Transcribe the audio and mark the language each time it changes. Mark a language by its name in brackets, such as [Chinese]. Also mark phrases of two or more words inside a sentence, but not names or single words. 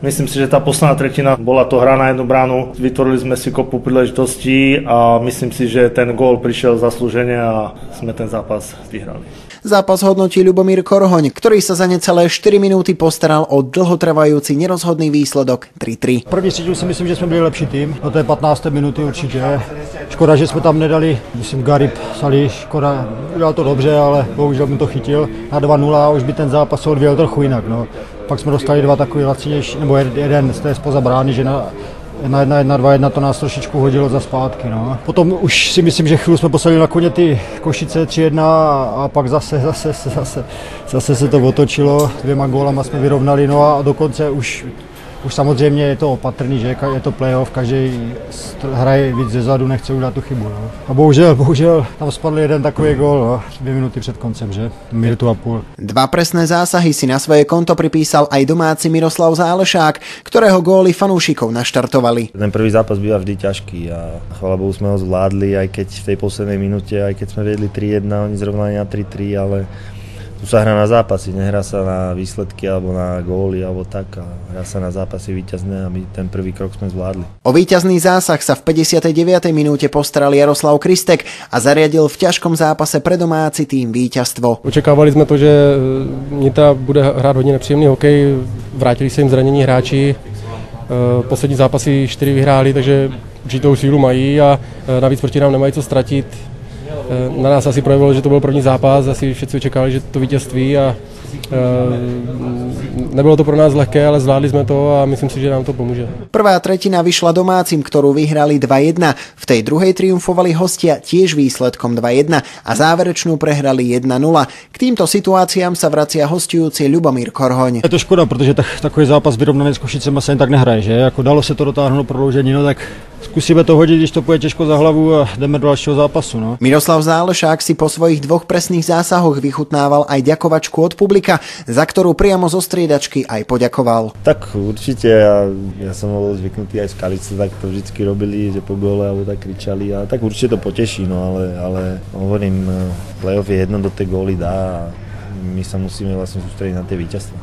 [Slovak] Myslím si, že tá posledná tretina bola to hra na jednu bránu. Vytvorili sme si kopu príležitostí a myslím si, že ten gól prišiel zaslúžene a sme ten zápas vyhrali. Zápas hodnotí Ľubomír Korhoň, ktorý sa za necelé 4 minúty postaral o dlhotrvajúci nerozhodný výsledok 3-3. [Czech] První třetinu si myslím, že jsme byli lepší tým, do té 15. minuty určitě. Škoda, že jsme tam nedali, myslím Garib, Salih, škoda, udělal to dobře, ale bohužel mi to chytil na 2-0 a už by ten zápas se odvíjel trochu jinak. No. Pak jsme dostali dva takový lacinější, nebo jeden z té spoza brány, že na 1-1, to nás trošičku hodilo za zpátky. No. Potom už si myslím, že chvíli jsme poslali na koně ty Košice 3-1 a pak zase se to otočilo, 2 gólama jsme vyrovnali, no a dokonce už samozřejmě je to opatrný, že je to playoff, každý hraje víc zezadu, nechce udělat tu chybu. No. A bohužel tam spadl jeden takový gól, no, 2 minuty před koncem, že? Minutu a půl. [Slovak] 2 presné zásahy si na svoje konto pripísal aj domáci Miroslav Zálešák, ktorého góly fanúšikov naštartovali. Ten prvý zápas býva vždy ťažký a chvála Bohu sme ho zvládli, aj keď v tej poslednej minúte, aj keď sme vedli 3-1, oni zrovnali na 3-3, ale tu sa hrá na zápasy, nehrá sa na výsledky alebo na góly alebo tak a hrá sa na zápasy víťazné a my ten prvý krok sme zvládli. O víťazný zásah sa v 59. minúte postaral Jaroslav Kristek a zariadil v ťažkom zápase pre domáci tým víťazstvo. [Czech] Očekávali sme to, že Nitra bude hrát hodně nepříjemný hokej, vrátili se jim zranění hráči, poslední zápasy 4 vyhráli, takže určitou sílu mají a navíc proti nám nemají co ztratit. Na nás asi projevilo, že to byl první zápas, asi všetci očekávali, že to vítězství a nebylo to pro nás lehké, ale zvládli jsme to a myslím si, že nám to pomůže. [Slovak] Prvá tretina vyšla domácim, ktorú vyhrali 2-1. V tej druhej triumfovali hostia tiež výsledkom 2-1 a záverečnú prehrali 1-0. K týmto situáciám sa vracia hostujúci Ľubomír Korhoň. [Czech] Je to škoda, protože takový zápas vyrovnaný s Košicema se jen tak nehraje, že? Jako dalo se to dotáhnout do prodloužení, no tak skúsime to hodit, když to pôjde těžko za hlavu a jdeme do dalšího zápasu. No. [Slovak] Miroslav Zálešák si po svojich 2 presných zásahoch vychutnával aj ďakovačku od publika, za ktorú priamo zo striedačky aj poďakoval. Tak určite, ja som bol zvyknutý aj z Skalice, tak to vždycky robili, že po góle alebo tak kričali a tak určite to poteší, no ale hovorím, playoff je jedno, do tej góly dá a my sa musíme vlastne sústrediť na tie víťazstva.